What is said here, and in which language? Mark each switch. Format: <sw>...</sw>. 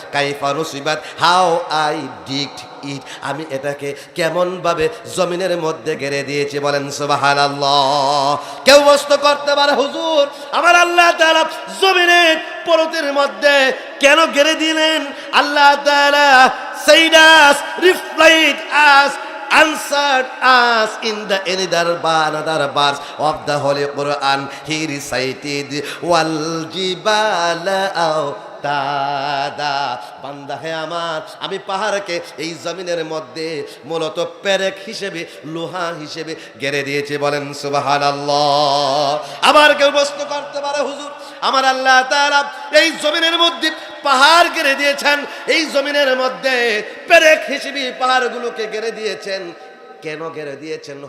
<ar>কাইফা নুসিবাত,</ar> <en>how I digged it,</en> <bn>আমি এটাকে কেমন ভাবে জমিনের মধ্যে গেড়ে দিয়েছি, বলেন সুবহানাল্লাহ। কেউ প্রশ্ন করতে পারে হুজুর আমার আল্লাহ তাআলা জমিনের পরতের মধ্যে কেন গেড়ে দিলেন?</bn> <en>আল্লাহ তাআলা said us, replied us, answered us in the another verse of the Holy Quran. He recited</en> <ar>wal jibala</ar> <bn>দাদা, বান্দা হে আমার, আমি পাহাড়কে এই জমিনের মধ্যে মূলত পেরেক হিসেবে, লোহা হিসেবে গেড়ে দিয়েছি, বলেন সুবহানাল্লাহ। আবার কেউ প্রশ্ন করতে পারে হুজুর আমার আল্লাহ তাআলা এই জমিনের মধ্যে পাহাড় গেড়ে দিয়েছেন, এই জমিনের মধ্যে পেরেক হিসেবে পাহাড়গুলোকে গেড়ে দিয়েছেন, কেন গেড়ে দিয়েছেন?</bn>